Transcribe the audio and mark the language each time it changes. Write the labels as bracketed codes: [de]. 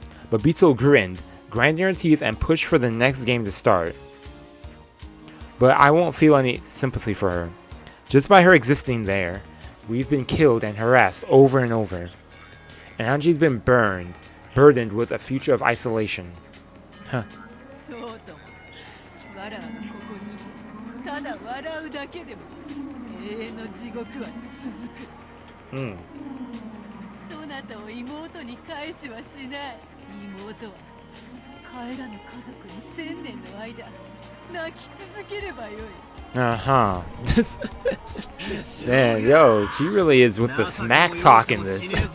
[en] But Bito grinned, grinding her teeth and pushed for the next game to start. But I won't feel any sympathy for her. Just by her existing there, we've been killed and harassed over and over. And Anji's been burdened with a future of isolation. Huh. [ja] そうとも。わらはここにただ笑うだけでも永遠の地獄は続く。そなたを妹に返しはしない。妹は帰らぬ家族に1000年の間泣き続ければよい。 [en] Uh-huh. Man, yo, she really is with the smack talk in this.